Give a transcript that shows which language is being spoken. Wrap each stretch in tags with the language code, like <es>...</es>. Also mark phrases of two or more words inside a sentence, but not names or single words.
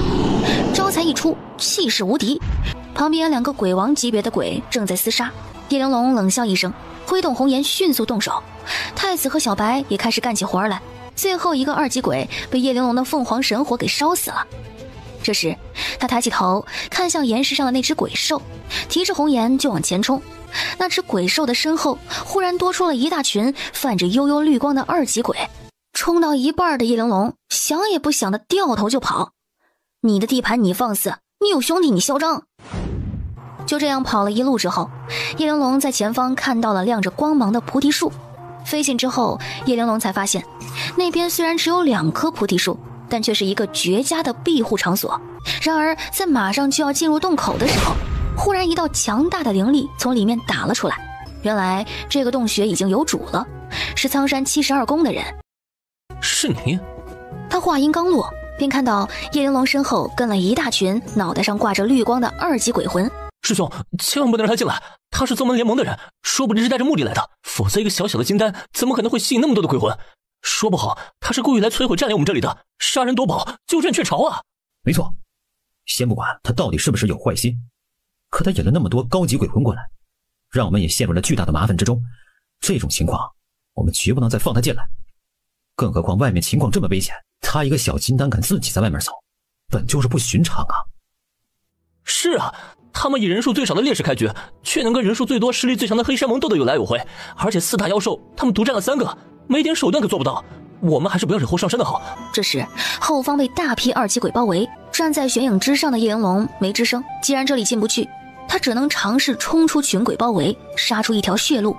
<zh>招財一出，氣勢無敵。旁邊2個鬼王級別的鬼正在廝殺。葉玲瓏冷笑一聲，揮動紅顏迅速動手。太子和小白也開始幹起活來。最後一個2級鬼被葉玲瓏的鳳凰神火給燒死了。這時他抬起頭看向岩石上的那只鬼獸，提着紅顏就往前衝。那只鬼獸的身後忽然多出了一大群泛着幽幽綠光的2級鬼，衝到一半的葉玲瓏想也不想的掉頭就跑。你的地盤你放肆，你有兄弟你嚣张。就这樣跑了一路之後，葉玲瓏在前方看到了亮着光芒的菩提樹。飛近之後，葉玲瓏才發現那邊雖然只有2棵菩提樹，但卻是一個絕佳的庇護場所。然而在馬上就要進入洞口的時候，忽然一道強大的靈力從裡面打了出來。原來這個洞穴已經有主了，是蒼山72宮的人。是你？他話音剛落，便看到葉玲瓏身後跟了一大群腦袋上掛着綠光的2級鬼魂。師兄，千萬不能讓他進來，他是宗門聯盟的人，說不定是帶着目的來的，否則一個小小的金丹怎麼可能會吸引那麼多的鬼魂？說不好他是故意來摧毀佔領我們這裡的，殺人奪寶，鳩佔鵲巢啊！沒錯，先不管他到底是不是有壞心，可他引了那麼多高級鬼魂過来，讓我們也陷入了巨大的麻煩之中。這種情況，我們絕不能再放他進来。更何況外面情況這麼危險，他一個小金丹敢自己在外面走，本就是不尋常啊。是啊，他们以人数最少的劣勢開局，卻能跟人數最多、實力最強的黑山盟鬥得有來有回，而且4大妖獸他們獨佔了3個，沒點手段可做不到。我們還是不要惹禍上身的好。這時，後方被大批2級鬼包圍，站在懸影之上的葉玲瓏沒吱聲。既然這裡進不去，他只能嘗試衝出群鬼包圍，殺出一條血路。</zh>